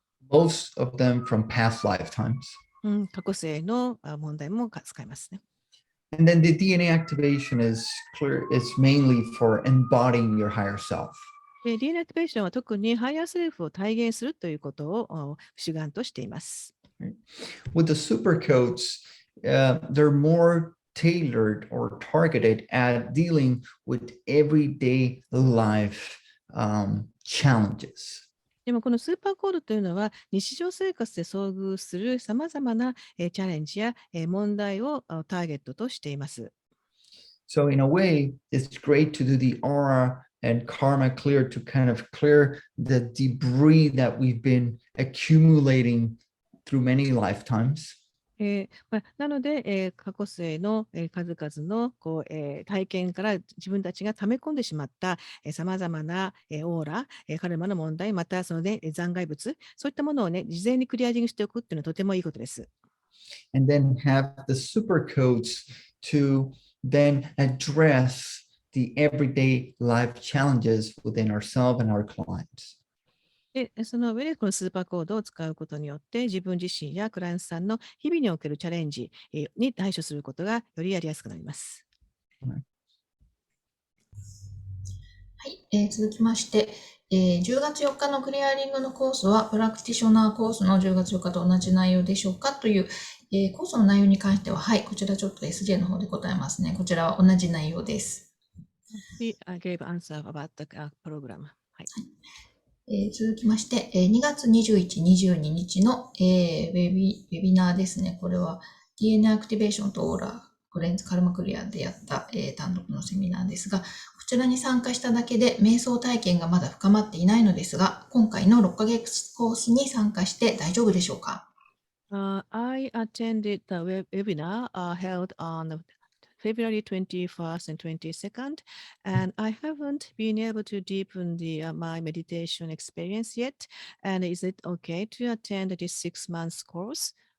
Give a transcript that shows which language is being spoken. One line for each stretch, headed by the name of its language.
English: Most of them from past lifetimes.
Japanese: 過去世の問題も使いますね。
English: And then the DNA activation is clear. It's mainly for embodying your higher self.
Japanese: DNA アクティベーションは特にハイヤーセルフを体現するということを主眼としています。
English: With the super codes, they're more tailored or targeted at dealing with everyday life challenges.
Japanese: でもこのスーパーコードというのは日常生活で遭遇するさまざまなチャレンジや問題をターゲットとしています。
English: So in a way, it's great to do the aura and karma clear to kind of clear the debris that we've been accumulating through many lifetimes.
Japanese: なので、過去世の数々の体験から自分たちが溜め込んでしまったさまざまなオーラ、カルマの問題、またその、残骸物、そういったものをね、事前にクリアリングしておくっていうのはとてもいいことです。
English: And then have the super codes to then address the everyday life challenges within ourselves and our clients.
Japanese: で、その上でこのスーパーコードを使うことによって、自分自身やクライアントさんの日々におけるチャレンジに対処することがよりやりやすくなります。はい、続きまして、10月4日のクリアリングのコースは、プラクティショナーコースの10月4日と同じ内容でしょうかという、コースの内容に関しては、はい、こちらちょっと SJ の方で答えますね。こちらは同じ内容です。
English: We gave answer about the program.
Japanese: はい。続きまして、2月21、22日の、ウェビナーですね。これは DNA アクティベーションとオーラ、クレンズカルマクリアでやった、単独のセミナーですが、こちらに参加しただけで瞑想体験がまだ深まっていないのですが、今回の6ヶ月コースに参加して大丈夫でしょうか？
English: I attended the webinar held on February 21st and 22nd, and I haven't been able to deepen my meditation experience yet. And is it okay to attend this 6 months course?